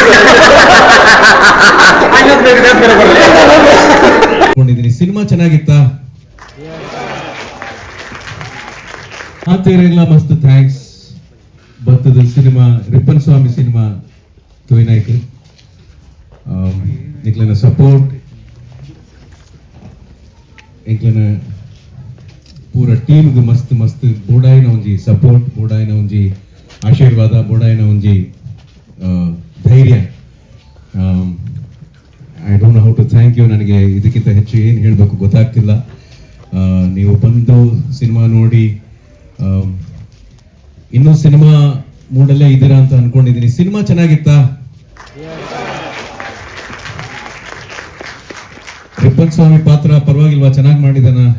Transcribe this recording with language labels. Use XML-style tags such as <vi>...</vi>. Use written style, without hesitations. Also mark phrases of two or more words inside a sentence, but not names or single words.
<kn>ಸಿನಿಮಾ ಚೆನ್ನಾಗಿತ್ತಾ</kn> <tcy>ಆತೇರಿಲ್ಲ ಮಸ್ತ್ ಥ್ಯಾಂಕ್ಸ್ ಬರ್ತದ ಸಿನಿಮಾ ರಿಪ್ಪನ್ ಸ್ವಾಮಿ ಸಿನಿಮಾ ತೋಯಿನಾಯ್ತು ನಿಕ್ಲನ ಸಪೋರ್ಟ್ ಎಂಕ್ಲನ ಪೂರ ಟೀಮ್ಗೆ ಮಸ್ತ್ ಮಸ್ತ್ ಬೋಡಾಯಿನ ಒಂಜಿ ಸಪೋರ್ಟ್ ಬೋಡಾಯಿನ ಒಂಜಿ ಆಶೀರ್ವಾದ ಬೋಡಾಯಿನ ಒಂಜಿ ಧೈರ್ಯ</tcy> <en>I don't know how to thank you.</en> <kn>ನನಗೆ ಇದಕ್ಕಿಂತ ಹೆಚ್ಚು ಏನು ಹೇಳಬೇಕು ಗೊತ್ತಾಗ್ತಿಲ್ಲ. ನೀವು ಬಂದು ಸಿನಿಮಾ ನೋಡಿ ಇನ್ನೂ ಸಿನಿಮಾ ಮೂಡಲ್ಲೇ ಇದ್ದೀರಾ ಅಂತ ಅನ್ಕೊಂಡಿದ್ದೀನಿ. ಸಿನಿಮಾ ಚೆನ್ನಾಗಿತ್ತಾ? ರಿಪ್ಪನ್ ಸ್ವಾಮಿ ಪಾತ್ರ ಪರವಾಗಿಲ್ವಾ? ಚೆನ್ನಾಗಿ ಮಾಡಿದಾನ?</kn>